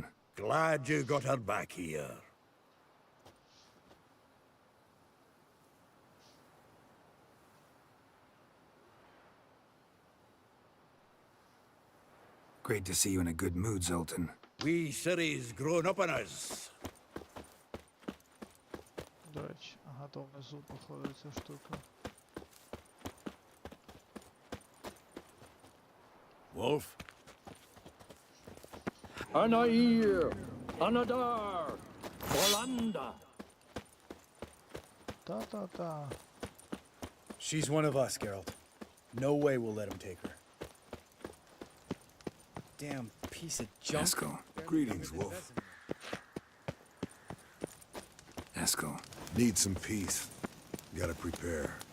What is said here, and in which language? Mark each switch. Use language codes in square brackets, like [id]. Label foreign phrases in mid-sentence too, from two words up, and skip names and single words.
[en] Glad you got her back here. Great to see you in a good mood, Zoltan. We City's grown up on us. [uk] До речі, ага, то внизу походить ця штука. [en] Wolf? Anair, Anadar, Orlando. Ta-ta-ta. She's one of us, Geralt. No way we'll let him take her. Damn piece of junk. Eskel. Greetings, Wolf. Eskel. Need some peace. Gotta prepare.